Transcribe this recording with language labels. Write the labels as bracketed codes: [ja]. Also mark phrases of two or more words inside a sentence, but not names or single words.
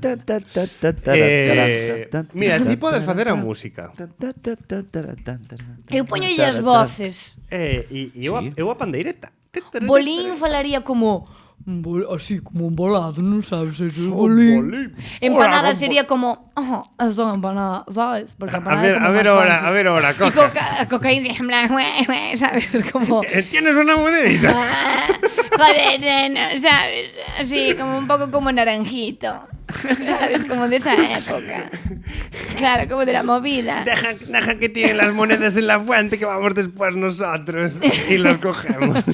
[gl] Mira, ti podes facer a música. Eu poñolle as voces. E eu a pandeireta. Bolín falaría como así como un volado, non sabes, eso é Bolín. bolín. [es] Empanada sería como, son empanada, ¿sabes? [gl] Porque empanada é como [es] A ver más ahora, fancy. a ver ahora, Y coca. cocaína en plan, ¿sabes? Como ¿Tienes una monedita? joder, no, ¿sabes? Así, como un poco como naranjito. ¿Sabes? Como de esa época. Claro, como de la movida. Deja que tienen las monedas en la fuente que vamos después nosotros y las cogemos.